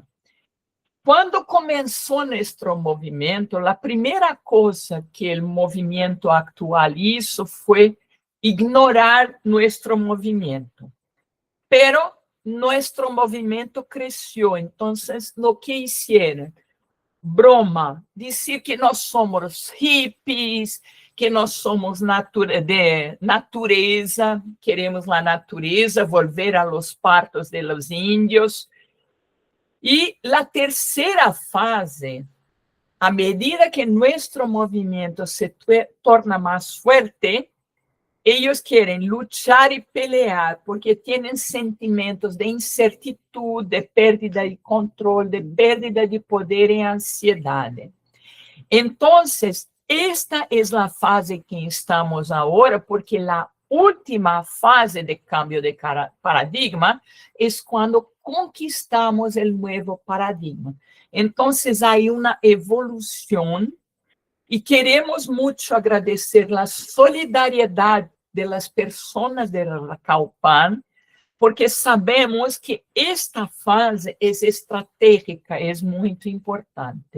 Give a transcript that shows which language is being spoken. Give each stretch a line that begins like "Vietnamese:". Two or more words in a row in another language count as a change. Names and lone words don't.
Spanish: Cuando comenzó nuestro movimiento, la primera cosa que el movimiento actual hizo fue ignorar nuestro movimiento. Pero nuestro movimiento creció. Entonces, lo que hicieron, broma, decir que
Portuguese: nós somos hippies, que nós somos de natureza, queremos a natureza,
Spanish: volver a los partos de los indios.
Portuguese: E a terceira fase, a medida que nosso movimento se torna mais forte, eles querem lutar e pelear, porque têm sentimentos de incertitude, de pérdida de controle, de pérdida de poder e ansiedade. Então, esta é a fase que estamos agora, porque a última fase de cambio de paradigma é quando conquistamos o novo paradigma. Então, há uma evolução e queremos muito agradecer a solidariedade das pessoas da CAUPAN, porque sabemos que esta fase é estratégica, é muito importante.